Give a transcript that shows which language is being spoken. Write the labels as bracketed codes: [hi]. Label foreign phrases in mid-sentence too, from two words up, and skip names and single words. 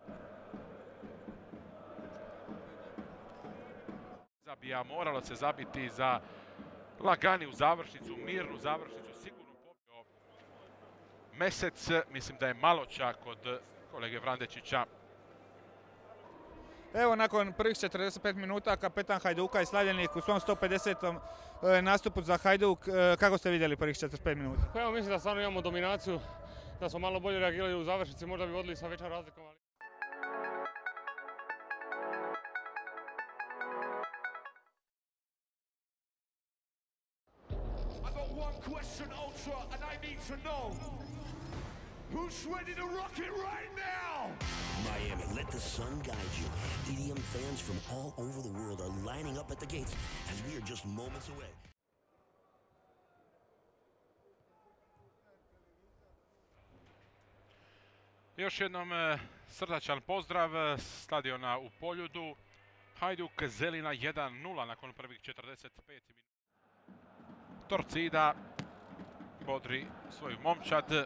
[hr] Moralo se zabiti za laganiju završnicu, mirnu završnicu, sigurno pobio Mesec, mislim da je Maloča kod kolege Vrandečića. Evo, nakon prvih 45 minuta kapetan Hajduka i slavljenik u svom 150. nastupu za Hajduk. Kako ste vidjeli prvih 45 minuta? Pa evo, mislim da stvarno imamo dominaciju, da smo malo bolje reagirali u završnici, možda bi vodili sa većom razlikom. [en] Who's ready to rock it right now? Miami, let the sun guide you. EDM fans from all over the world are lining up at the gates as we are just moments away. [hr] Još jednom srdačan pozdrav stadiona u Poljudu. Hajduk Zelina 1:0 nakon prvih 45 minuta. Torcida bodri svoju momčad.